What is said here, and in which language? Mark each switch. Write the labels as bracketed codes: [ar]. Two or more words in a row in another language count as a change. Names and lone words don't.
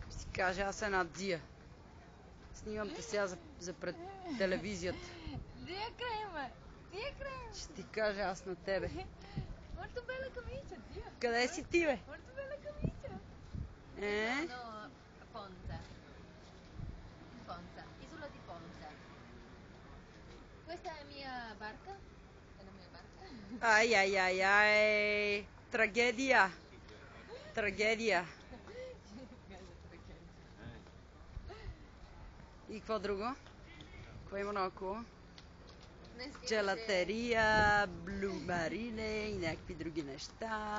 [bg] каже, аз една Дия. Снимам те сега за пред телевизията. Дия крема! Дия крема! Ще ти кажа аз на тебе. [it] Molto bella camicia, Dio. [bg] Къде си ти, бе? [it] Molto bella camicia. Sono Ponza. Ponza, isola di Ponza. Questa è la mia barca. È la mia barca. [bg] Ай. Трагедия. Трагедия. И какво друго? Какво има наоколо? Джелатерия, [it] blu marine [bg] и някакви други неща.